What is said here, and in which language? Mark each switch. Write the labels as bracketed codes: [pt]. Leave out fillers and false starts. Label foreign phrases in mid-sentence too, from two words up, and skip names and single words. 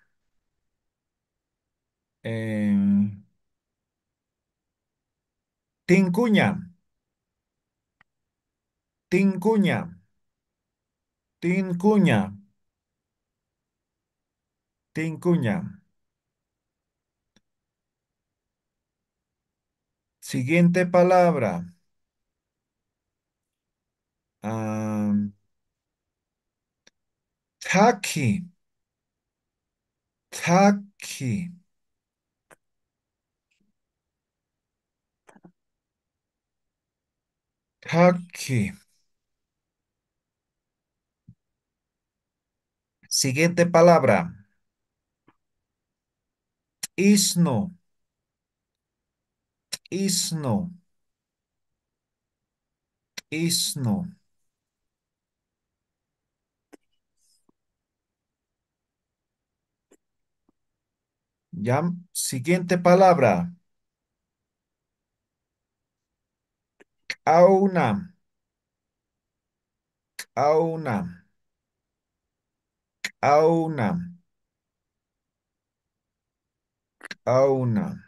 [ay] Eh, tincuña, tincuña, tincuña, tincuña. [es] Siguiente palabra. [ay] Ah, taqui, taqui, taqui. [es] Siguiente palabra. [ay] Isno, isno, isno. [es] ¿Ya? Siguiente palabra. [ay] Auna, auna, auna, auna.